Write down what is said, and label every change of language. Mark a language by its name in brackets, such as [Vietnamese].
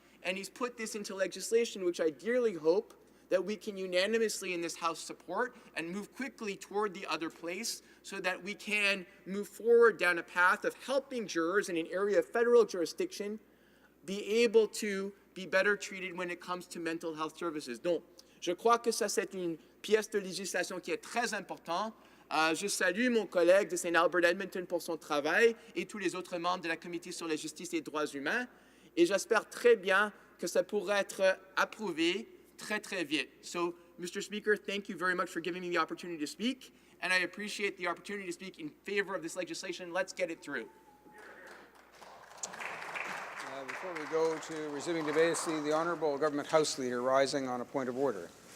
[English] And he's put this into legislation, which I dearly hope that we can unanimously in this House support and move quickly toward the other place so that we can move forward down a path of helping jurors in an area of federal jurisdiction be able to be better treated when it comes to mental health services. [French] Donc, je crois que ça, c'est une pièce de législation qui est très importante. Je salue mon collègue de St. Albert Edmonton pour son travail et tous les autres membres de la Commission sur la justice et les droits humains. Et j'espère très bien que ça pourrait être approuvé très, très vite. [English] So, Mr. Speaker, thank you very much for giving me the opportunity to speak, and I appreciate the opportunity to speak in favor of this legislation. Let's get it through. Before we go to resuming debate, I see the Honourable Government House Leader rising on a point of order.